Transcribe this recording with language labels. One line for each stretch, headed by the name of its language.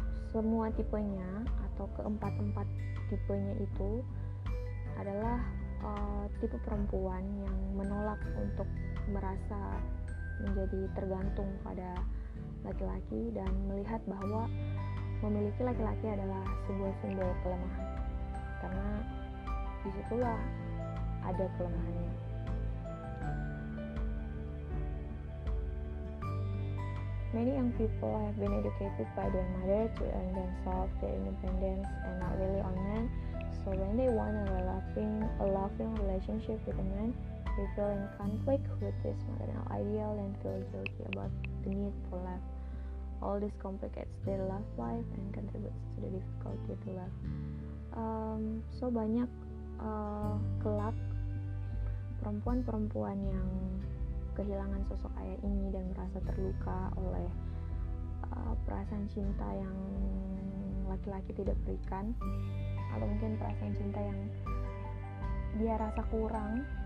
Indonesian: semua tipenya atau keempat tipenya itu adalah tipe perempuan yang menolak untuk merasa menjadi tergantung pada laki-laki dan melihat bahwa memiliki laki-laki adalah sebuah simbol kelemahan, karena disitulah ada kelemahannya.
English: Many young people have been educated by their mother to earn themselves their independence and not really on men. So when they want a loving relationship with a man, they feel in conflict with this maternal ideal and feel guilty about the need for love. All this complicates their love life and contributes to the difficulty to love.
Indonesian: So banyak kelak perempuan-perempuan yang kehilangan sosok ayah ini dan merasa terluka oleh perasaan cinta yang laki-laki tidak berikan, atau mungkin perasaan cinta yang dia rasa kurang.